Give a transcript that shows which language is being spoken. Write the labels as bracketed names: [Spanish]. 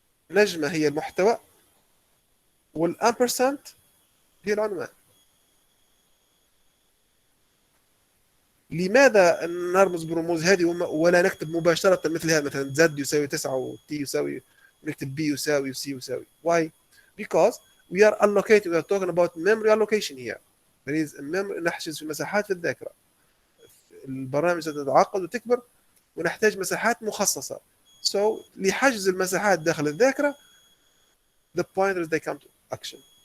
[Arabic] نجمة هي المحتوى، والأمبرسنت هي العنوان. لماذا نرمز برموز هذه ولا نكتب مباشرة مثل هذا، مثلا z يساوي 9 و t يساوي، ونكتب b يساوي و c يساوي. [English] Why? Because we are allocating, we are talking about memory allocation here. There is [Arabic] نحجز في مساحات في الذاكرة. البرامج ستتعقد وتكبر ونحتاج مساحات مخصصة. [English] So [Arabic] لحجز المساحات داخل الذاكرة [English] the pointers they come to action.